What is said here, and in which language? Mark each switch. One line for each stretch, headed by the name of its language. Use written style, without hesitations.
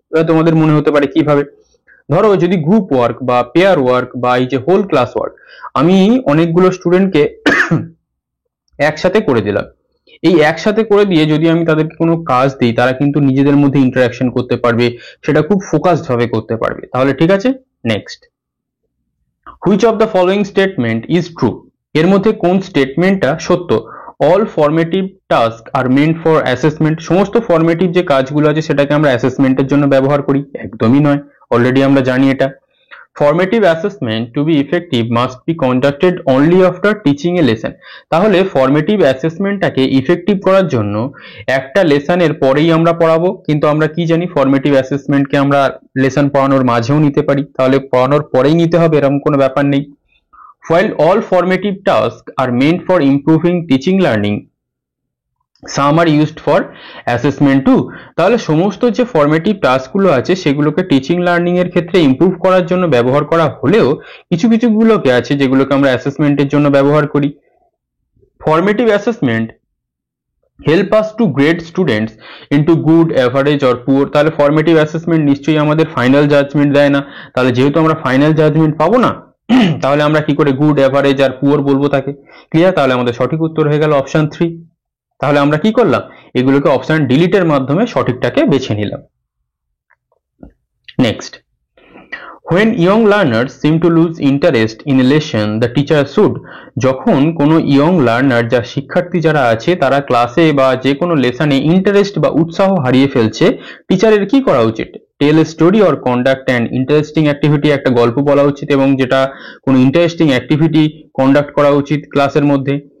Bangla: এবার তোমাদের মনে হতে পারে কিভাবে, ধরো যদি গ্রুপ ওয়ার্ক বা পেয়ার ওয়ার্ক বা এই যে হোল ক্লাস ওয়ার্ক আমি অনেকগুলো স্টুডেন্টকে একসাথে করে দিলাম, এই একসাথে করে দিয়ে যদি আমি তাদেরকে কোনো কাজ দিই তারা কিন্তু নিজেদের মধ্যে ইন্টারাকশন করতে পারবে, সেটা খুব ফোকাসড ভাবে করতে পারবে। তাহলে ঠিক আছে।
English: Next, which of the following statement is true.
Bangla: এর মধ্যে কোন স্টেটমেন্টটা সত্য?
English: All formative task are meant for assessment.
Bangla: সমস্ত ফর্মেটিভ যে কাজগুলো আছে সেটাকে আমরা অ্যাসেসমেন্টের জন্য ব্যবহার করি? একদমই নয়, অলরেডি আমরা জানি এটা।
English: Formative assessment to be effective must be conducted only after teaching a lesson।
Bangla: তাহলে ফর্মেটিভ অ্যাসেসমেন্টটাকে ইফেক্টিভ করার জন্য একটা লেসনের পরেই আমরা পড়াবো, কিন্তু আমরা কি জানি ফর্মেটিভ অ্যাসেসমেন্টকে আমরা লেসন পড়ানোর মাঝেও নিতে পারি, তাহলে পড়ানোর পরেই নিতে হবে এরকম কোনো ব্যাপার নেই।
English: While all formative tasks are meant for improving teaching learning, some are used for assessment too।
Bangla: তাহলে সমস্ত যে ফর্মেটিভ টাস্কগুলো আছে সেগুলোকে টিচিং লার্নিং এর ক্ষেত্রে ইমপ্রুভ করার জন্য ব্যবহার করা হলেও কিছু কিছু গুলোকে আছে যেগুলোকে আমরা অ্যাসেসমেন্টের জন্য ব্যবহার করি।
English: Formative assessment help us to grade students into good, average or poor.
Bangla: তাহলে ফর্মেটিভ অ্যাসেসমেন্ট নিশ্চয়ই আমাদের ফাইনাল জাজমেন্ট দেয় না, তাহলে যেহেতু আমরা ফাইনাল জাজমেন্ট পাবো না তাহলে আমরা কি করে গুড, অ্যাভারেজ আর পুয়ার বলবো তাকে? ক্লিয়ার? তাহলে আমাদের সঠিক উত্তর হয়ে গেল অপশন 3। তাহলে আমরা কি করলাম, এগুলোকে অপশন ডিলিটের মাধ্যমে সঠিকটাকে বেছে নিলাম।
English: Next, when young learners seem to lose interest in a lesson the teacher should।
Bangla: যখন কোনো ইয়ং লার্নার যা শিক্ষার্থী যারা আছে তারা ক্লাসে বা যে কোনো লেসনে ইন্টারেস্ট বা উৎসাহ হারিয়ে ফেলছে, টিচারের কি করা উচিত?
English: tell a story or conduct an interesting activity,
Bangla: একটা গল্প বলা উচিত এবং যেটা কোনো ইন্টারেস্টিং অ্যাক্টিভিটি কন্ডাক্ট করা উচিত ক্লাসের মধ্যে।